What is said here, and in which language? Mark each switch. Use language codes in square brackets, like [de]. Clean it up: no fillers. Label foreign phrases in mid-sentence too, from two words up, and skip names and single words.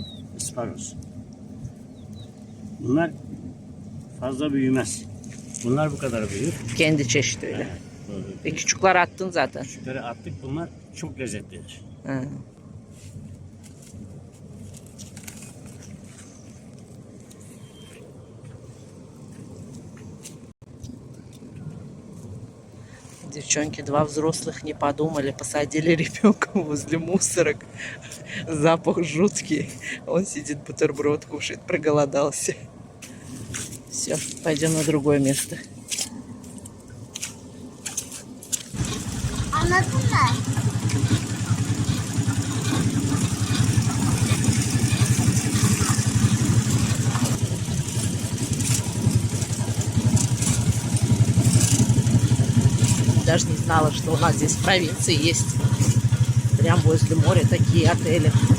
[tr] Isparoz. Bunlar fazla büyümez. Bunlar bu kadar büyür. Kendi çeşidi öyle. Ve küçükler attın zaten. Küçükleri attık. Bunlar çok lezzetlidir. Ha. [ru] Девчонки, два взрослых не подумали, посадили ребенка возле мусорок. Запах жуткий. Он сидит, бутерброд кушает, проголодался. Все, пойдем на другое место. [tr] Anladın mı? [ru] Даже не знала, что у нас здесь в провинции есть. Прям возле моря такие отели.